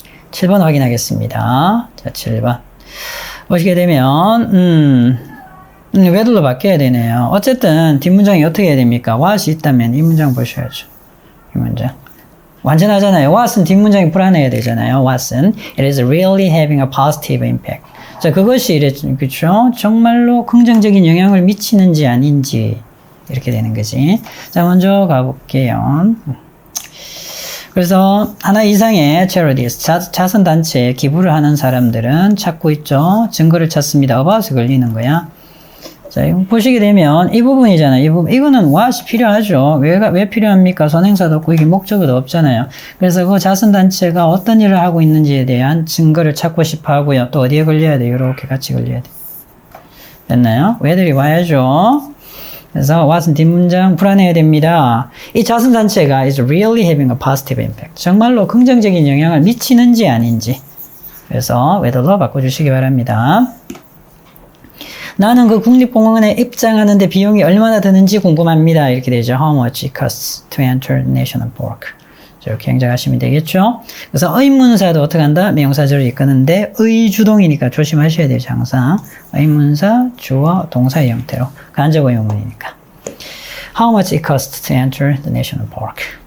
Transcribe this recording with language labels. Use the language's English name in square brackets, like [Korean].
[Korean] 7번 확인하겠습니다. 자, 7번. 보시게 되면 whether로 바뀌어야 되네요. 어쨌든 뒷문장이 어떻게 해야 됩니까? what이 있다면 이 문장 보셔야죠. 이 문장. 완전하잖아요. what은 뒷문장이 불안해야 되잖아요. [English] what은 it is really having a positive impact. [Korean] 자, 그것이 그렇죠? 정말로 긍정적인 영향을 미치는지 아닌지 이렇게 되는 거지. 자, 먼저 가볼게요. 그래서 하나 이상의 charities, 자선단체에 기부를 하는 사람들은 찾고 있죠. 증거를 찾습니다. about에 걸리는 거야. 자, 이거 보시게 되면 이 부분이잖아요. 이 부분. 이거는 what이 필요하죠. 왜 필요합니까? 선행사도 없고 이게 목적어도 없잖아요. 그래서 그 자선단체가 어떤 일을 하고 있는지에 대한 증거를 찾고 싶어 하고요. 또 어디에 걸려야 돼요? 이렇게 같이 걸려야 돼요. 됐나요? whether이 와야죠. 그래서 what은 뒷문장 불안해야 됩니다. 이 자선단체가 [English] is really having a positive impact. [Korean] 정말로 긍정적인 영향을 미치는지 아닌지. 그래서 whether로 바꿔주시기 바랍니다. 나는 그 국립공원에 입장하는데 비용이 얼마나 드는지 궁금합니다. 이렇게 되죠. [English] How much it costs to enter National Park. [Korean] 이렇게 행정하시면 되겠죠. 그래서 의문사도 어떻게 한다? 명사절을 이끄는데 의주동이니까 조심하셔야 돼요. 항상 의문사, 주어, 동사의 형태로 간접 의문이니까. [English] How much it costs to enter the national park?